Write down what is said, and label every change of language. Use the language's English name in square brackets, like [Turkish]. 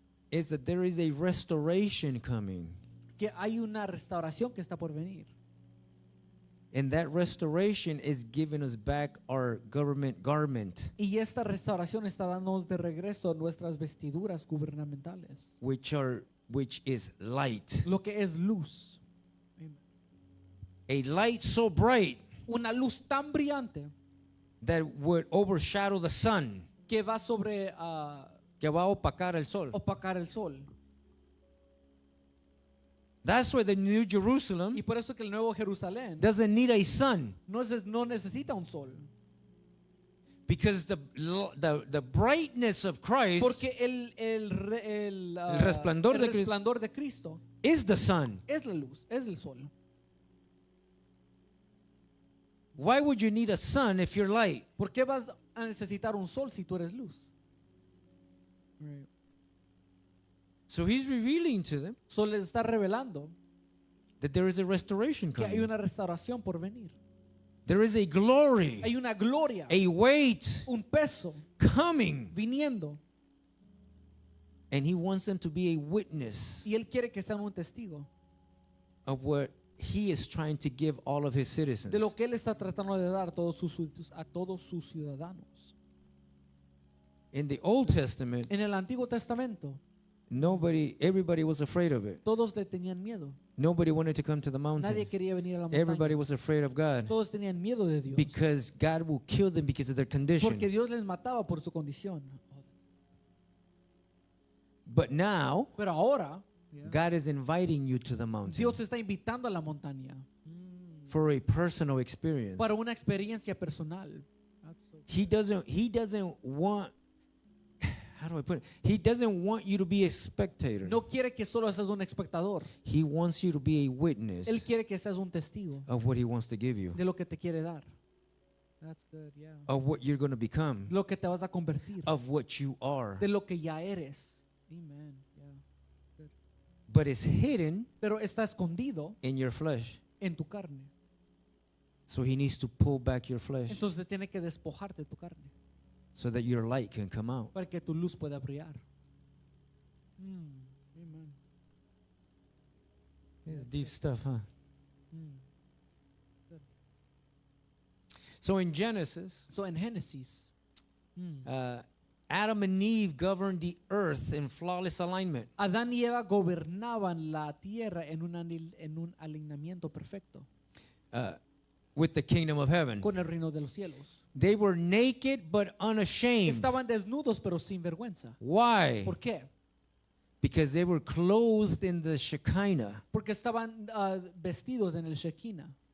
[English] is that there is a restoration coming. [Spanish] que hay una restauración que está por venir. [English] And that restoration is giving us back our government garment, [Spanish] Y esta restauración está dándonos de regreso nuestras vestiduras gubernamentales, [English] which is light. [Spanish] lo que es luz. [English] A light so bright [Spanish] Una luz tan brillante [English] that would overshadow the sun, [Spanish] que va sobre que va a opacar el sol. opacar el sol. [English] That's why the New Jerusalem [Spanish] Y por eso que el Nuevo Jerusalén [English] doesn't need a sun, [Spanish] no necesita un sol. [English] because the brightness of Christ [Spanish] Porque el resplandor de Cristo resplandor de Cristo [English] is the sun. [Spanish] es la luz, es el sol. [English] Why would you need a sun if you're light? [Spanish] ¿Por qué vas a necesitar un sol si tú eres luz? [English] So he's revealing to them [Spanish] Sol les está revelando [English] that there is a restoration [Spanish] que hay [English] coming. [Spanish] una restauración por venir. [English] There is a glory, [Spanish] Hay una gloria, [English] a weight [Spanish] un peso [English] coming. [Spanish] viniendo. [English] And he wants them to be a witness [Spanish] Y Él quiere que sean un testigo [English] of what he is trying to give all of his citizens. [Spanish] de lo que Él está tratando de dar a todos sus ciudadanos. [English] In the Old Testament, [Spanish] En el Antiguo Testamento, [English] everybody was afraid of it. [Spanish] todos le tenían miedo. [English] Nobody wanted to come to the mountain. [Spanish] Nadie quería venir a la [English] Everybody [Spanish] montaña. [English] was afraid of God [Spanish] Todos tenían miedo de Dios. [English] because God will kill them because of their condition. [Spanish] Porque Dios les mataba por su condición. [English] But now, [Spanish] Pero ahora, [English] God is inviting you to the mountain [Spanish] Dios te está invitando a la montaña [English] for a personal experience. [Spanish] para una experiencia personal. [English] He doesn't want, how do I put it? He doesn't want you to be a spectator. [Spanish] No quiere que solo seas un espectador. [English] He wants you to be a witness [Spanish] Él quiere que seas un testigo [English] of what he wants to give you, [Spanish] de lo que te quiere dar. [English] That's good, yeah. of what you're going to become, [Spanish] De lo que te vas a convertir. [English] of what you are. [Spanish] De lo que ya eres. Amen. [English] Yeah. But it's hidden [Spanish] Pero está escondido [English] in your flesh. [Spanish] en tu carne. [English] So he needs to pull back your flesh [Spanish] Entonces tiene que despojarte de tu carne [English] so that your light can come out. [Spanish] para que tu luz pueda brillar. [English] Amen. It's deep stuff, huh? Mm. So in Genesis, [Spanish] So en Génesis, [English] Adam and Eve governed the earth in flawless alignment. [Spanish] Adán y Eva gobernaban la tierra en un alineamiento perfecto [English] With the kingdom of heaven. [Spanish] con el reino de los cielos. [English] They were naked but unashamed. [Spanish] Estaban desnudos pero sin vergüenza. [English] Why? [Spanish] ¿Por qué? [English] Because they were clothed in the Shekinah. [Spanish] Porque estaban vestidos en el Shekinah.